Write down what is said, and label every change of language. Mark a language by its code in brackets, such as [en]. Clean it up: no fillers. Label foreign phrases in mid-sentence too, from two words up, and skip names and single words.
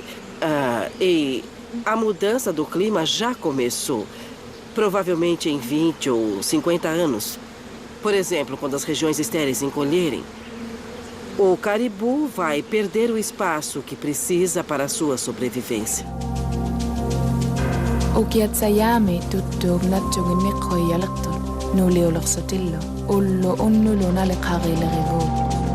[pt] E a mudança do clima já começou. Provavelmente em 20 ou 50 anos. Por exemplo, quando as regiões estéreis encolherem, o caribu vai perder o espaço que precisa para a sua sobrevivência. [ess] Ukiatsayami tuttuug natsugin miqhoyalaqtur nuliulaqsatillo ullu unnuluna liqhaqilaqigu.